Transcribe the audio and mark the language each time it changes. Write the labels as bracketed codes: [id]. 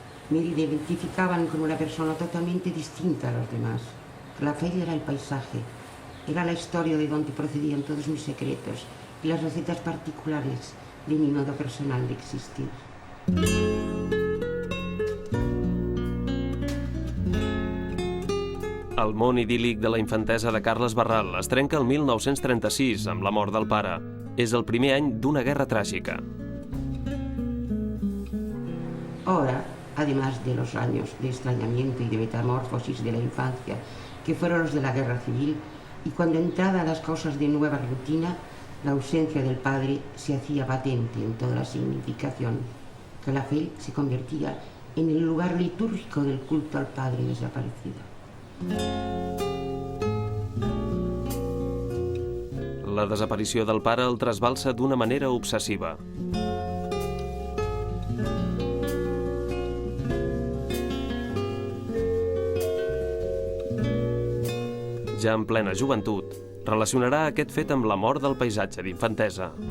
[es] Me identificaban con una persona totalmente distinta a los demás. Calafell era el paisaje, era la historia de donde procedían todos mis secretos y las recetas particulares de mi modo personal de existir. [ca] El món idíl·lic de la infantesa de Carles Barral es trenca el 1936 amb la mort del pare. És el primer any d'una guerra tràgica. [es] Ahora, además de los años de extrañamiento y de metamorfosis de la infancia, que fueron los de la guerra civil, y cuando entrada las cosas de nueva rutina, la ausencia del padre se hacía patente en toda la significación. Calafell se convertía en el lugar litúrgico del culto al padre desaparecido. [ca] La desaparició del pare el trasbalsa d'una manera obsessiva. Ja en plena joventut, relacionarà aquest fet amb la mort del paisatge d'infantesa.